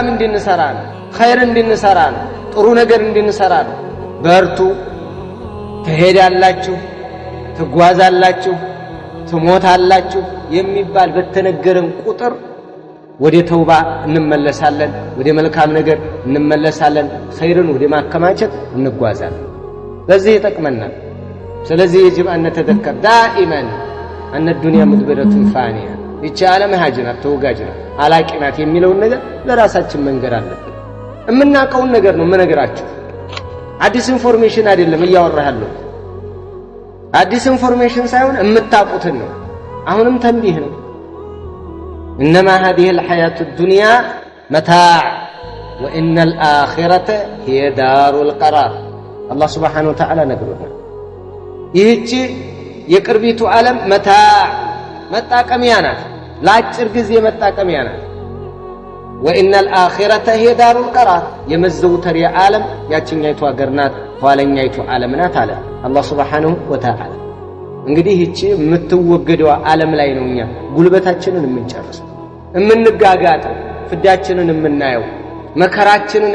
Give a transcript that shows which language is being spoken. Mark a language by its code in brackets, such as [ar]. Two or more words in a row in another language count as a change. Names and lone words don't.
[am] እንድንሰራ ነው፣ ኸይር እንድንሰራ ነው፣ ጥሩ ነገር እንድንሰራ ነው። በርቱ፣ ትሄዳላችሁ፣ ትጓዛላችሁ፣ ትሞታላችሁ የሚባል በተነገረን ቁጥር ወደ ተውባ እንመለሳለን፣ ወደ መልካም ነገር እንመለሳለን፣ ኸይርን ወደ ማከማቸት እንጓዛለን። በዚህ ይጠቅመናል። ስለዚህ [ar] يجب أن نتذكر دائما أن الدنيا مدبرة فانية. [am] ይቺ ዓለም ሀጅናት ተወጋጅናት አላቂናት የሚለውን ነገር ለራሳችን መንገር አለብን። የምናውቀውን ነገር ነው የምነግራችሁ። አዲስ ኢንፎርሜሽን አይደለም እያወራሃለሁ። አዲስ ኢንፎርሜሽን ሳይሆን የምታውቁትን ነው። አሁንም ተንቢህ ነው። [ar] إنما هذه الحياة الدنيا متاع وإن الآخرة هي دار القرار. الله سبحانه وتعالى نقولنا [am] ይህች የቅርቢቱ ዓለም መታዕ መጣቀሚያ ናት ለአጭር ጊዜ መጣቀሚያ ናት [ar] وإن الآخرة هي دار القرار [am] የመዘውተሪያ ዓለም ያችኛይቱ አገር ናት ኋለኛይቱ ዓለም ናት አለ አላህ [ar] سبحانه وتعالى [am] እንግዲህ እቺ የምትወገደው ዓለም ላይ ነው እኛ ጉልበታችንን የምንጨርሰው የምንጋጋጠው ፍዳችንን የምናየው መከራችንን